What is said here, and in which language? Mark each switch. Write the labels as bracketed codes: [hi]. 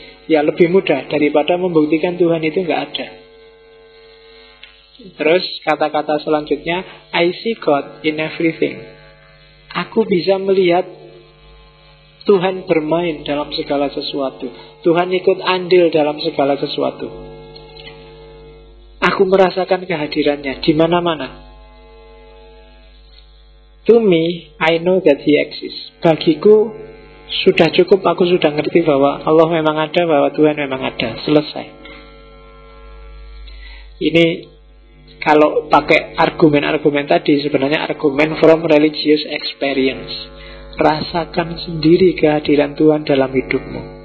[id] Ya lebih mudah daripada membuktikan Tuhan itu enggak ada. Terus kata-kata selanjutnya, [en] I see God in everything. [id] Aku bisa melihat Tuhan bermain dalam segala sesuatu. Tuhan ikut andil dalam segala sesuatu. Aku merasakan kehadirannya di mana-mana. [en] To me, I know that He exists. [id] Bagiku sudah cukup, aku sudah ngerti bahwa Allah memang ada, bahwa Tuhan memang ada. Selesai. Ini kalau pakai argumen-argumen tadi, sebenarnya argumen [en] from religious experience. [id] Rasakan sendiri kehadiran Tuhan dalam hidupmu.